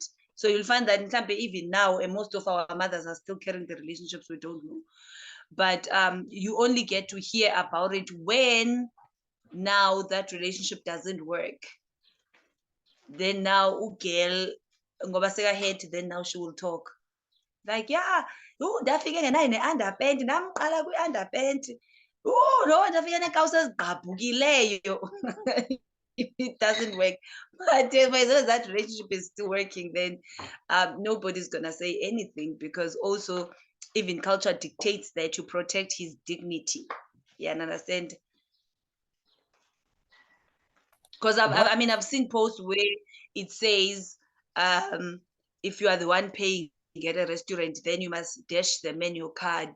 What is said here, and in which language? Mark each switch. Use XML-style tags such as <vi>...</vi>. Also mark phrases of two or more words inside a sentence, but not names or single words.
<en>So you'll find that in Tampa, even now, and most of our mothers are still carrying the relationships we don't know. But you only get to hear about it when now that relationship doesn't work. Then now, girl,</en> <xh>ngoba seka-hurt,</xh> <en>then now she will talk. Like, yeah,</en> <xh>ndafike ne-underpant, namqala kwi-underpant. No, ndafike nekawusi ezigqabhukileyo.</xh> <en>It doesn't work. But as long as that relationship is still working, then nobody's gonna say anything, because also even culture dictates that to protect his dignity. Yeah, and understand? Because I've seen posts where it says, if you are the one paying at a restaurant, then you must dash the menu card.</en>